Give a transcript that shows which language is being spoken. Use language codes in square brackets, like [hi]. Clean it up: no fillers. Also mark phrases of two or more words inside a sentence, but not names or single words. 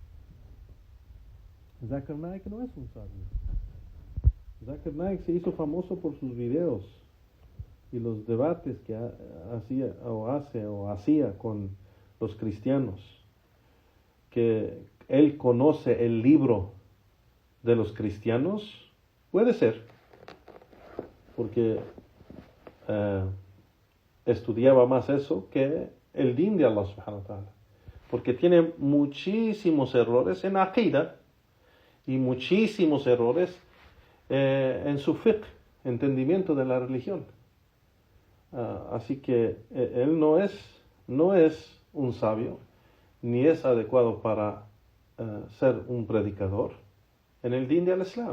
[es] Zakir Naik no es un sabio. Zakir Naik se hizo famoso por sus videos y los debates que hacía con los cristianos, que él conoce el libro de los cristianos. Puede ser, porque estudiaba más eso que el din de Allah [ar] سبحانه وتعالى, [es] porque tiene muchísimos errores en aqida y muchísimos errores en su fiqh, entendimiento de la religión. Así que él no es un sabio, ni es adecuado para ser un predicador en el din del Islam.